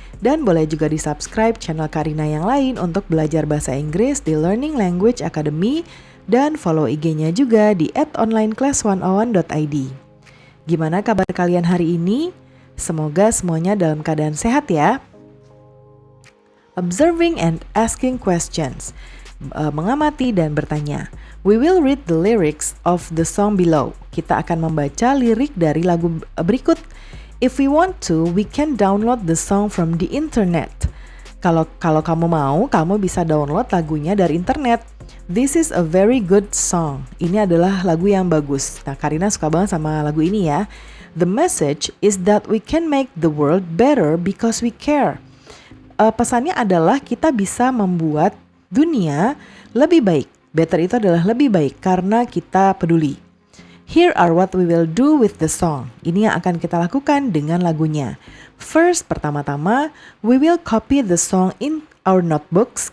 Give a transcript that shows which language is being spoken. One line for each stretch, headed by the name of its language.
Indonesian: Dan boleh juga di-subscribe channel Karina yang lain untuk belajar bahasa Inggris di Learning Language Academy dan follow IG-nya juga di @onlineclass101.id. Gimana kabar kalian hari ini? Semoga semuanya dalam keadaan sehat ya.
English: Observing and asking questions.
Indonesian: Mengamati dan bertanya.
English: We will read the lyrics of the song below.
Indonesian: Kita akan membaca lirik dari lagu berikut.
English: If we want to, we can download the song from the internet.
Indonesian: Kalau kamu mau, kamu bisa download lagunya dari internet.
English: This is a very good song.
Indonesian: Ini adalah lagu yang bagus. Nah, Karina suka banget sama lagu ini ya.
English: The message is that we can make the world better because we care.
Indonesian: Pesannya adalah kita bisa membuat dunia lebih baik. Better itu adalah lebih baik karena kita peduli.
English: Here are what we will do with the song.
Indonesian: Ini yang akan kita lakukan dengan lagunya.
English: First,
Indonesian: pertama-tama,
English: we will copy the song in our notebooks.